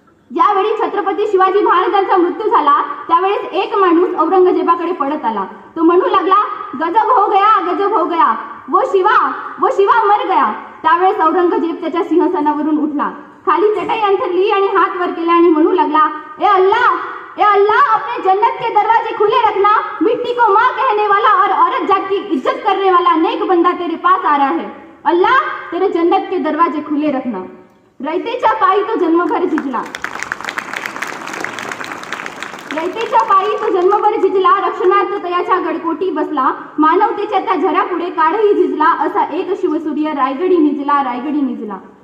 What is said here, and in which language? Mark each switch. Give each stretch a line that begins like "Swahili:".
Marathi: ज्यावेळी छत्रपती शिवाजी महाराजांचा मृत्यू झाला त्यावेळेस एक माणूस औरंगजेबाकडे पडत आला. तो म्हणू लागला,
Hindi: गजब हो गया, गजब हो गया, वो शिवा मर गया.
Marathi: त्यावेळेस औरंगजेब त्याच्या सिंहासनावरून उठला, खाली चटाई अंथरली आणि हात वर केला आणि म्हणू लागला,
Hindi: ए अल्लाह अपने जन्नत के दरवाजे खुले रखना. मिट्टी को माँ कहने वाला और औरत जात की इज्जत करने वाला नेक बंदा तेरे पास आ रहा है. अल्लाह तेरे जन्नत के दरवाजे खुले रखना.
Marathi: रयतेच्या पायी तो जन्मभर झिजला, रयतेच्या पायी तो जन्मभर झिजला, रक्षणार्थ तयाच्या गडकोटी बसला, मानवतेच्या त्या झऱ्यापुढे काळही झिजला, असा एक शिवसूर्य रायगडी निजला, रायगडी निजला.